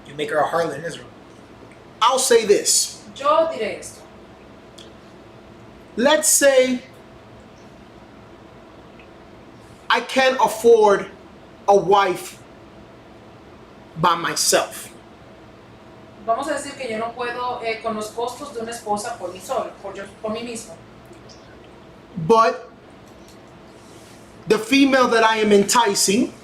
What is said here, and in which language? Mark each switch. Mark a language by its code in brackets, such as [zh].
[en] You make her a harlot in Israel. I'll say this. [es] Yo diré esto. [en] Let's say I can't afford a wife by myself. [es] Vamos a decir que yo no puedo con los costos de una esposa por mí solo, por mí mismo. [en] But the female that I am enticing,